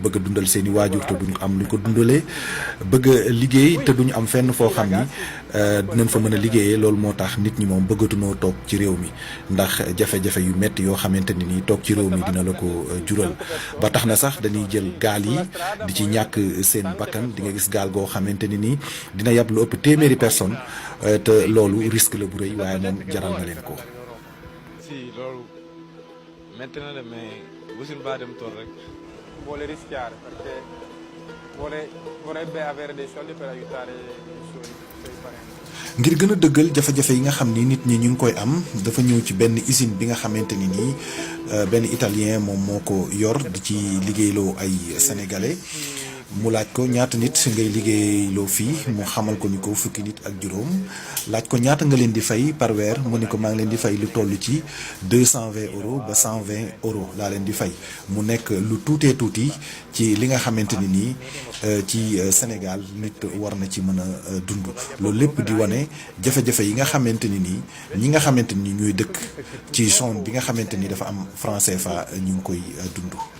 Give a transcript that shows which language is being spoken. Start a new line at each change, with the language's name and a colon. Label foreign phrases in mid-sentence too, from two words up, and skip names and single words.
Wolof: bëgg a dundal seen i waajur te duñ am luñ ko dundalee bëgg a liggéey te duñu am fenn foo xam ni dinañ fa mën a liggéeyee loolu moo tax nit ñi moom bëggatunoo toog ci réew mi ndax jafe-jafe yu metti yoo xamante ni nii toog ci réew mi dina la ko jural ba tax na sax dañuy jël gaal yi di ci ñàkk seen bakkan di nga gis gaal goo xamante ni nii dina yab lu ëpp téeméeri personne te loolu risque la bu rëy waaye moom jaral na leen ko. si loolu métti na de mais wusin baa dem tool rek.
Italian: vuole rischiare perché vorrebbe avere dei soldi per aiutare i suoi parenti.
Wolof: ngir gën a dëggal jafe-jafe yi nga xam ni nit ñi ñu ngi koy am dafa ñëw ci benn usine bi nga xamante ni nii benn italien moom moo ko yor di ci liggéeyloo ay sénégalais mu laaj ko ñaata nit ngay liggéeyloo fii mu xamal ko ni ko fukki nit ak juróom laaj ko ñaata nga leen di fay par weer mu ni ko maa ngi leen di fay lu toll ci 220 euros ba 120 euros laa leen di fay mu nekk lu tuutee tuuti ci li nga xamante ni nii ci Sénégal nit war na ci mën a dund loolu lépp di wane jafe-jafe yi nga xamante ni nii ñi nga xamante ni ñooy dëkk ci zone bi nga xamante ni dafa am franc CFA ñu ngi koy dund.